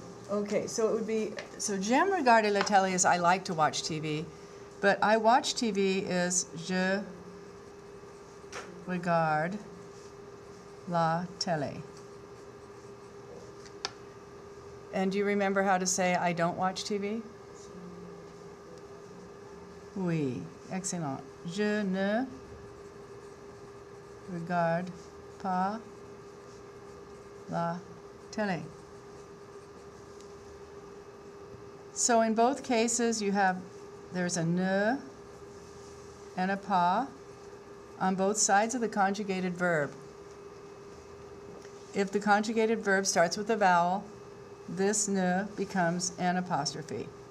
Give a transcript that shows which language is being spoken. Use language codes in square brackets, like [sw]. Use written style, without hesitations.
[en] Okay, so it would be, [fr] j'aime regarder la télé [en] is I like to watch TV, but I watch TV is [fr] je regarde la télé. [en] And do you remember how to say I don't watch TV? [fr] Oui, excellent. Je ne regarde pas la télé. [en] So in both cases, there's a ne and a pas on both sides of the conjugated verb. If the conjugated verb starts with a vowel, this ne becomes an apostrophe.